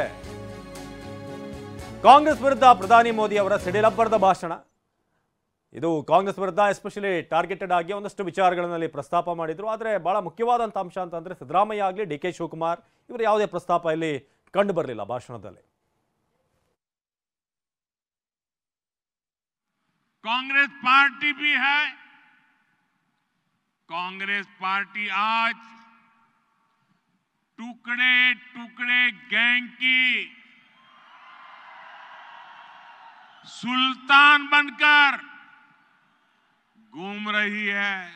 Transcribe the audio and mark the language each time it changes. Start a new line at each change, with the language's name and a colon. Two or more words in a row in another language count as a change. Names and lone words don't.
Kannada: ಕಾಂಗ್ರೆಸ್ ವಿರುದ್ಧ ಪ್ರಧಾನಿ ಮೋದಿ ಅವರ ಸಿಡಿಲಬ್ಬರದ ಭಾಷಣ. ಇದು ಕಾಂಗ್ರೆಸ್ ವಿರುದ್ಧ
English: especially targeted
Kannada: ಆಗಿ ಒಂದಷ್ಟು ವಿಚಾರಗಳಲ್ಲಿ ಪ್ರಸ್ತಾಪ ಮಾಡಿದ್ರು. ಆದರೆ ಬಹಳ ಮುಖ್ಯವಾದಂಥ ಅಂಶ ಅಂತಂದ್ರೆ ಸಿದ್ದರಾಮಯ್ಯ ಆಗಲಿ ಡಿ ಕೆ ಶಿವಕುಮಾರ್ ಇವರು ಯಾವುದೇ ಪ್ರಸ್ತಾಪ ಇಲ್ಲಿ ಕಂಡು ಬರಲಿಲ್ಲ ಭಾಷಣದಲ್ಲಿ.
Hindi: कांग्रेस पार्टी भी है, कांग्रेस पार्टी आज टुकड़े टुकड़े गैंग की सुल्तान बनकर घूम रही है।